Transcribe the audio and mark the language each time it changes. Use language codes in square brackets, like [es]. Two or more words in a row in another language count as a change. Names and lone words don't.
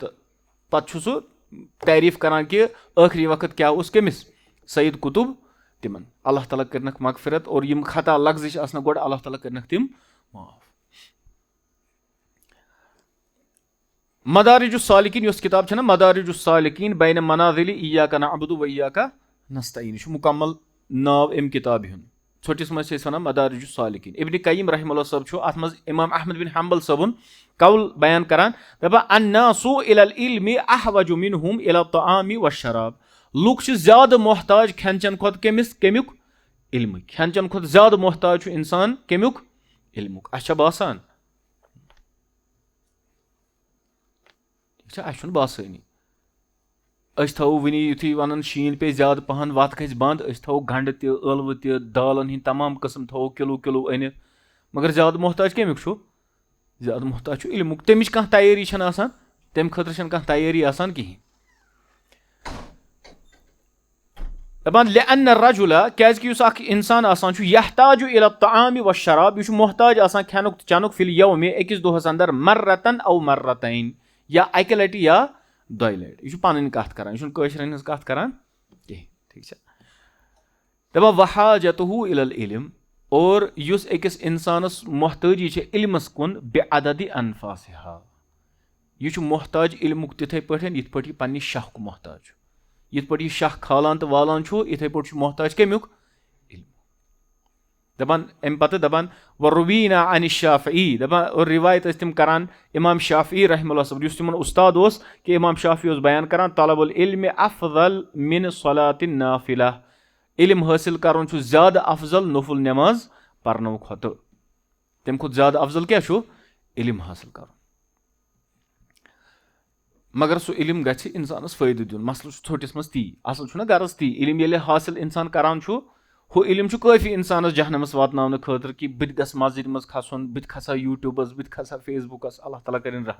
[ks] تہٕ پتہٕ چھُ سُہ تعریٖف کران کہِ ٲخری وقت کیٛاہ اوس کٔمِس, سعید قطب تِمن. اللہ تعالیٰ کٔرنکھ مغفرت, اور یِم خطا لفظ چھِ آسان گۄڈٕ, اللہ تعالیٰ کٔرنکھ تِم معاف. مدارج السالکین یۄس کِتاب چھےٚ نہ, مدارج السالکین بین منازل ایاک نعبد و ایاک نستعین, یہِ چھُ مُکمل ناو امہِ کِتابہِ ہُنٛد. ژھوٚٹِس منٛز چھِ أسۍ ونان مدارج السالکین. ابن قیم [ar] رحمہ اللہ [ks] صٲب چھُ اتھ منٛز امام احمد بن حنبل صٲبُن قول بیان کران, دپان [ar] الناس الى العلم احوج منهم الى الطعام والشراب. [ks] لُکھ چھِ زیادٕ محتاج کھٮ۪ن چٮ۪ن کھۄتہٕ کمیُک؟ علمٕکۍ. کھٮ۪ن چٮ۪ن کھۄتہٕ زیادٕ محتاج چھُ انسان کمیُک؟ علمُک. اَسہِ چھا باسان؟ اَسہِ چھُنہٕ باسٲنی. أسۍ تھاوو وٕنی یُتھُے ونان شیٖن پیٚیہِ زیادٕ پہن, وتھ گژھِ بنٛد, أسۍ تھاوو گنڈٕ تہِ, ٲلوٕ تہِ, دالن ہٕنٛدۍ تمام قٕسم تھاوو کِلوٗ أنِتھ, مگر زیادٕ محتاج کمیُک چھُ؟ زیادٕ محتاج چھُ علمُک. تمِچ کانٛہہ تیٲری چھنہٕ آسان, تمہِ خٲطرٕ چھنہٕ کانٛہہ تیٲری آسان کِہینۍ. دپان [ar] لأن الرجل, [ks] کیازِ کہِ یُس اکھ انسان آسان چھُ, [ar] یحتاج الى الطعام والشراب, [ks] یہِ چھُ محتاج آسان کھٮ۪نُک تہٕ چٮ۪نُک [ar] فی اليوم, [ks] أکِس دۄہس انٛدر [ar] مرتن او مرتين, [ks] یا اکہِ لٹہِ یا دۄیہِ لٹہِ. یہِ چھُ پنٕنۍ کتھ کران, یہِ چھُنہٕ کٲشرٮ۪ن ہٕنٛز کتھ کران کینٛہہ. ٹھیٖک چھا؟ دپان [ar] وحاجته الى العلم, [ks] اور یُس أکِس انسانس محتٲجی چھِ علمس کُن, [ar] بعدد انفاسها, [ks] یہِ چھُ محتاج علمُک تِتھٕے پٲٹھۍ یِتھ پٲٹھۍ یہِ پننہِ شاہُک محتاج چھُ. یِتھ پٲٹھۍ یہِ شاہ کھالان تہٕ والان چھُ, یِتھٕے پٲٹھۍ چھُ محتاج کمیُک؟ علم. دپان امہِ پتہٕ دپان [ar] وروینا عن الشافعی, [ks] دپان اور روایت ٲسۍ تِم کران امام شافعی [ar] رحمہ اللہ [ks] صٲب, یُس تِمن استاد اوس, کہِ امام شافعی اوس بیان کران [ar] طلب العلم افضل من صلاۃ النافلہ, [ks] علم حٲصِل کرُن چھُ زیادٕ افضل نفل نٮ۪ماز پرنہٕ کھۄتہٕ. تمہِ کھۄتہٕ زیادٕ افضل کیٛاہ چھُ؟ علم حٲصِل کرُن. مگر سُہ علم گژھِ انسانس فٲیدٕ دیُن. مسلہٕ چھُ ژھوٚٹِس منٛز تی, اصل چھُنہ غرض تی. علم ییٚلہِ حٲصِل انسان کران چھُ, ہُہ علم چھُ کٲفی انسانس جہنمس واتناونہٕ خٲطرٕ, کہِ بہٕ تہِ گژھٕ مسجد منٛز کھسُن, بہٕ تہِ کھسا یوٗٹیوٗبس, بہٕ تہِ کھسا فیس بُکس, اللہ تعالیٰ کٔرِنۍ رحم.